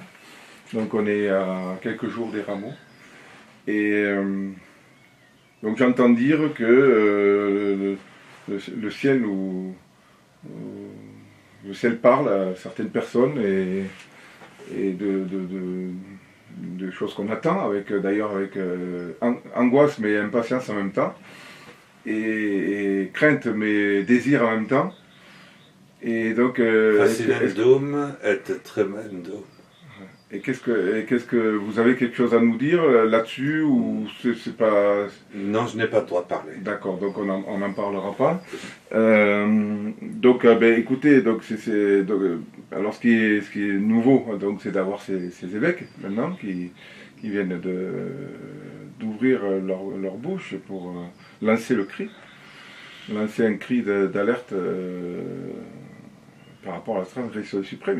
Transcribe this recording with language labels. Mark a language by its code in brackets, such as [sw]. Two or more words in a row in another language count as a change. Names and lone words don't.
[fr] Donc, on est à quelques jours des rameaux. Et donc, j'entends dire que le ciel le ciel parle à certaines personnes et de choses qu'on attend, avec d'ailleurs avec angoisse mais impatience en même temps, et crainte mais désir en même temps. Et donc, [la] Fascinendum et tremendum. [fr] et qu'est-ce que vous avez quelque chose à nous dire là-dessus ou c'est pas Non, je n'ai pas le droit de parler. d'accord, donc on n'en parlera pas. Donc, ben, écoutez, donc alors ce qui est nouveau, donc c'est d'avoir ces évêques maintenant qui viennent d'ouvrir leur bouche pour lancer le cri, lancer un cri d'alerte par rapport à la transgression suprême.